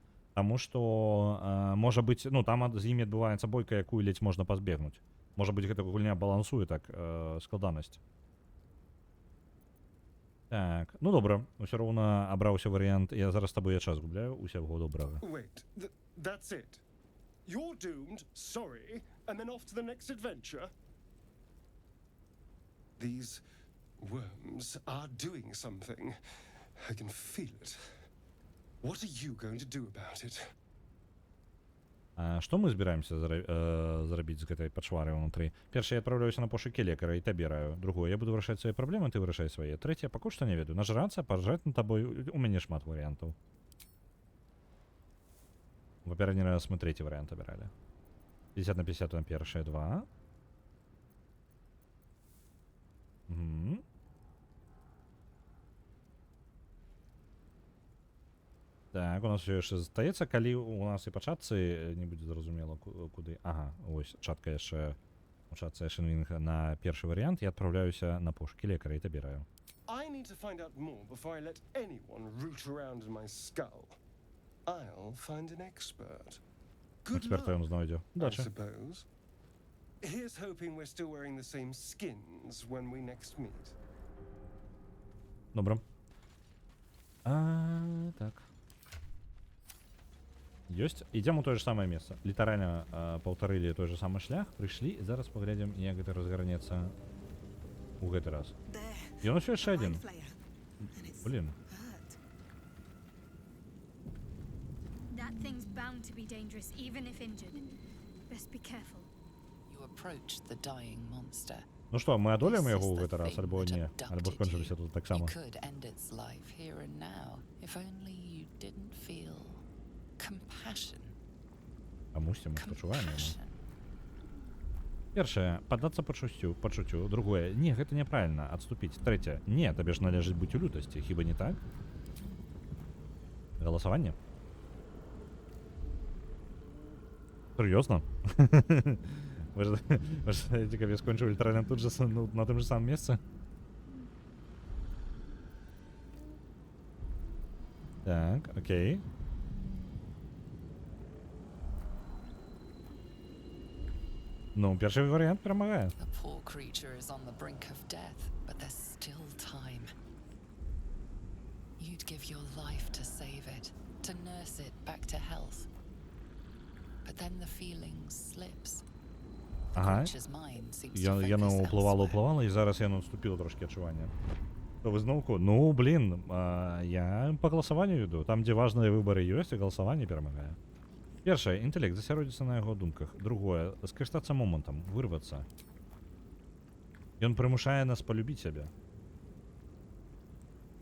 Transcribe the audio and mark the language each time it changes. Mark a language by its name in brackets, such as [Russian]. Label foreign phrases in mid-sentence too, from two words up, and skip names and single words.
[Belarusian] Таму што, можа быць, ну, там з імі адбываецца бойка, якую ледзь можна пазбегнуць. Можа быць, гэта гульня балансуе так складанасць. Так, ну добра, усё роўна абраўся варыянт. Я зараз з табой час губляю. Усяго добрага. [English] Wait, that's it. You're doomed, sorry, and then off to the next adventure? These worms are doing something. I can feel it. What are you going to do about it? [Belarusian] Што мы збіраемся зрабіць з гэтай пачварай унутры? Першае, я адпраўляюся на пошукі лекара і табе раю. Другое, я буду вырашаць свае праблемы, ты вырашай свае. Трэцяе, пакуль што не ведаю. Нажрацца, паржаць над табой, у мяне шмат варыянтаў. В папярэдні раз мы трэці варыянт абіралі. 50 на 50 на першае 2. Так, у нас яшчэ застаецца, калі у нас і па чатцы не будзе зразумела куды. Ага, ось чатка яшчэ у чатцы Эшенвінг на першы варыянт. Я адпраўляюся на пошукі лекара і табе раю. [English] I need to find out more before I let anyone root around in my skull. I'll find an expert. Good [Belarusian] Эксперта ён [English] luck, [Belarusian] знойдзе. [English] I [Belarusian] Удачи. [English] suppose. Here's hoping we're still wearing the same skins when we next meet. [Belarusian] Добра. Так. Ёсць. Ідзем у тое ж самае месца. Літаральна паўтарылі той же самы шлях, прыйшлі, і зараз паглядзім, як гэта разгарнецца у гэты раз. Ён усё яшчэ адзін. Блін. [English] That thing's bound to be dangerous, even if injured. Best be careful. You approach the dying monster. [Belarusian] Ну што, мы адолеем [English] This [Belarusian] яго [English] is [Belarusian] ў [English] the [Belarusian] гэты раз, [English] thing [Belarusian] альбо [English] that [Belarusian] не? Альбо [English] abducted [Belarusian] скончыліся [English] you. [Belarusian] тут таксама. [English] It could end its life here and now, if only you didn't feel compassion. [Belarusian] А мусім, мы спачуваем яму. [English] Compassion. [Belarusian] Першае, паддацца пачуццю. Другое, не, гэта няправільна, адступіць. Трэцяе, не, табе ж належыць быць у лютасці, хіба не так? Галасаванне? Сур'ёзна? Вы ж каб я скончыў літаральна тут же, на тым же самым месцы? Так, окей. Ну, першы варыянт перамагае. [English] The poor creature is on the brink of death, but there's still time. You'd give your life to save it, to nurse it back to health. But then the feeling slips. The [Belarusian] Ага. [English] creature's mind seems to [Belarusian] Яно [English] focus [Belarusian] ўплывала, [English] elsewhere. [Belarusian] і зараз яно наступіло трошки адчування. То вы зноўку, ну, блін, я па галасаванню іду. Там, дзе важныя выбары ёсць, і галасаванне перамагае. Першае, інтэлект, засяродзіцца на яго думках. Другое, скарыстацца момантам, вырвацца. Ён прымушае нас палюбіць сябе.